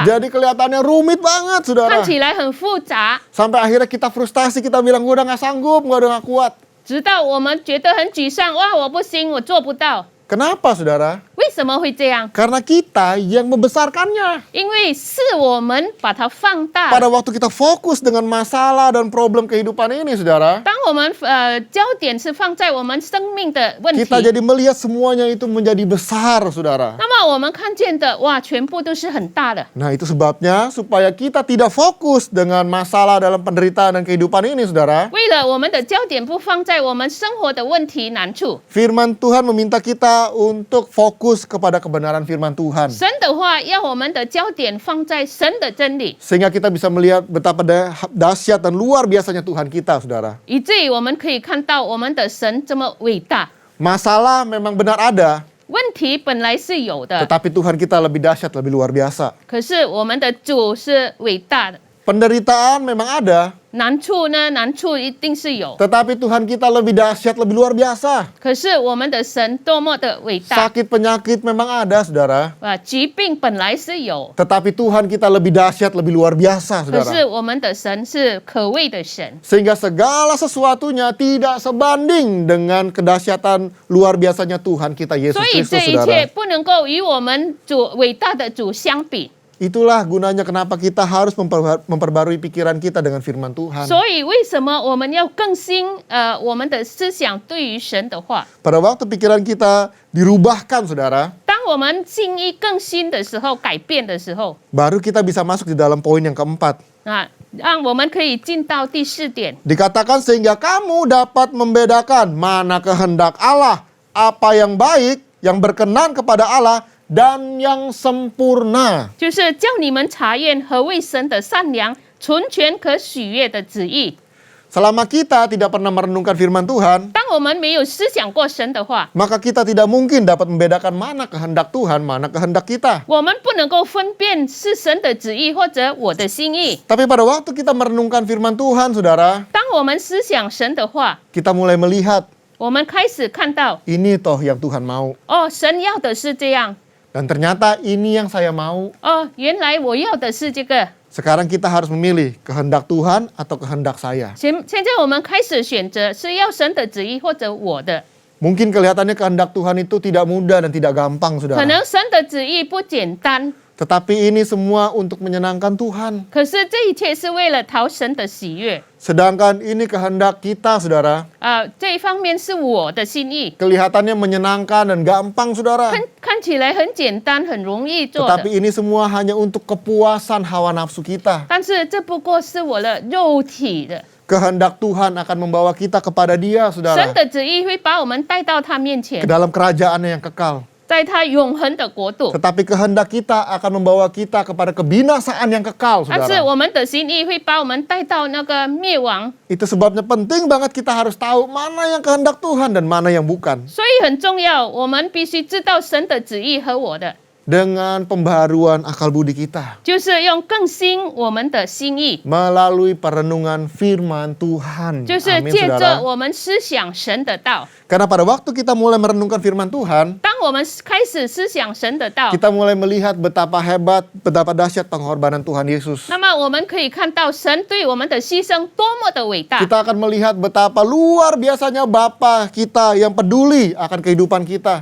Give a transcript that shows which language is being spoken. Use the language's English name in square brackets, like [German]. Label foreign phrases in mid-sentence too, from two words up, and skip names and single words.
[Indonesian] Jadi kelihatannya rumit banget, [Chinese] 看 [Indonesian] saudara. [Chinese] 起来很复杂。 [Indonesian] Sampai akhirnya kita frustasi, kita bilang gue udah gak sanggup, gue udah gak kuat. [Chinese] 直到我们觉得很沮丧，哇，我不行，我做不到。 [Indonesian] Kenapa, saudara? [Chinese] 为什么会这样？ [Indonesian] Karena kita yang membesarkannya. [Chinese] 因为是我们把它放大。 [Indonesian] Pada waktu kita fokus dengan masalah dan problem kehidupan ini, saudara, [Chinese] 当我们焦点是放在我们生命的问题， [Indonesian] kita jadi melihat semuanya itu menjadi besar, saudara. [Chinese] 那么我们看见的哇，全部都是很大的。 [Indonesian] Nah, itu sebabnya supaya kita tidak fokus dengan masalah dalam penderitaan dan kehidupan ini, saudara. [Chinese] 为了我们的焦点不放在我们生活的问题难处， [Indonesian] Firman Tuhan meminta kita untuk fokus kepada kebenaran firman Tuhan. [Chinese] 神的话要我们的焦点放在神的真理， [Indonesian] Sehingga kita bisa melihat betapa dahsyat dan luar biasanya Tuhan kita, saudara. [Chinese] 以至于我们可以看到我们的神这么伟大。 [Indonesian] Masalah memang benar ada, [Chinese] 问题本来是有的， [Indonesian] tetapi Tuhan kita lebih dahsyat, lebih luar biasa. [Chinese] 可是我们的主是伟大的。 [Indonesian] Penderitaan memang ada, [Chinese] 难处呢？难处一定是有， [Indonesian] tetapi Tuhan kita lebih dahsyat, lebih luar biasa. [Chinese] 可是我们的神多么的伟大！ [Indonesian] Sakit penyakit memang ada, saudara. [Chinese] 疾病本来是有， [Indonesian] Tetapi Tuhan kita lebih dahsyat, lebih luar biasa, [Chinese] 可是 [Indonesian] saudara. [Chinese] 我们的神是可畏的神， [Indonesian] Sehingga segala sesuatunya tidak sebanding dengan kedahsyatan luar biasanya Tuhan kita Yesus [Chinese] 所以 [Indonesian] Kristus, [Chinese] 这一切 [Indonesian] saudara. [Chinese] 不能够与我们主伟大的主相比。 [Indonesian] Itulah gunanya kenapa kita harus memperbarui pikiran kita dengan firman Tuhan. [Chinese] 所以为什么我们要更新我们的思想对于神的话？ [Indonesian] Pada waktu pikiran kita dirubahkan, saudara, [Chinese] 当我们心意更新的时候，改变的时候， [Indonesian] baru kita bisa masuk di dalam poin yang keempat. [Chinese] 让我们可以进到第4点。 [Indonesian] Dikatakan sehingga kamu dapat membedakan mana kehendak Allah, apa yang baik, yang berkenan kepada Allah, dan yang sempurna. [Chinese] 就是叫你们查验何为神的善良、纯全、可喜悦的旨意。 [Indonesian] Selama kita tidak pernah merenungkan firman Tuhan, [Chinese] 当我们没有思想过神的话， [Indonesian] maka kita tidak mungkin dapat membedakan mana kehendak Tuhan, mana kehendak kita. [Chinese] 我们不能够分辨是神的旨意或者我的心意。 [Indonesian] Tapi pada waktu kita merenungkan firman Tuhan, saudara, [Chinese] 当我们思想神的话， [Indonesian] kita mulai melihat [Chinese] 我们开始看到， [Indonesian] ini toh yang Tuhan mau. [Chinese] 哦，神要的是这样， [Indonesian] Dan ternyata ini yang saya mau. [Chinese] 哦，原来我要的是这个。 [Indonesian] Sekarang kita harus memilih kehendak Tuhan atau kehendak saya. [Chinese] 现在我们开始选择是要神的旨意或者我的。 [Indonesian] Mungkin kelihatannya kehendak Tuhan itu tidak mudah dan tidak gampang, [Chinese] 可 [Indonesian] saudara. [Chinese] 能神的旨意不简单， [Indonesian] Tetapi ini semua untuk menyenangkan Tuhan. [Chinese] 可是这一切是为了讨神的喜悦。 [Indonesian] Sedangkan ini kehendak kita, saudara. [Chinese] 这一方面是我的心意， [Indonesian] Kelihatannya menyenangkan dan gampang, saudara. [Chinese] 看起来很简单，很容易做的。 [Indonesian] Tetapi ini semua hanya untuk kepuasan hawa nafsu kita. [Chinese] 但是这不过是我的肉体的， [Indonesian] Kehendak Tuhan akan membawa kita kepada Dia, [Chinese] 神 [Indonesian] saudara. [Chinese] 的旨意会把我们带到他面 [Indonesian] Ke [Chinese] 前， [Indonesian] dalam kerajaannya yang kekal. [Chinese] 在他永恒的国度。 [Indonesian] Tetapi kehendak kita akan membawa kita kepada kebinasaan yang kekal, [Chinese] 但是 [Indonesian] saudara. [Chinese] 我们的心意会把我们带到那个灭亡， [Indonesian] Itu sebabnya penting banget kita harus tahu mana yang kehendak Tuhan dan mana yang bukan. [Chinese] 所以很重要，我们必须知道神的旨意和我的， [Indonesian] Dengan pembaharuan akal budi kita. [Chinese] 就是用更新我们的心意， [Indonesian] Melalui perenungan firman Tuhan. [Chinese] 就是 [Indonesian] Amin, [Chinese] 借着 [Indonesian] saudara. [Chinese] 我们思想神的道。 [Indonesian] Karena pada waktu kita mulai merenungkan firman Tuhan, [Chinese] 当我们开始思想神的道， [Indonesian] kita mulai melihat betapa hebat, betapa dahsyat pengorbanan Tuhan Yesus. [Chinese] 那么我们可以看到神对我们的牺牲多么的伟大。 [Indonesian] Kita akan melihat betapa luar biasanya Bapa kita yang peduli akan kehidupan kita.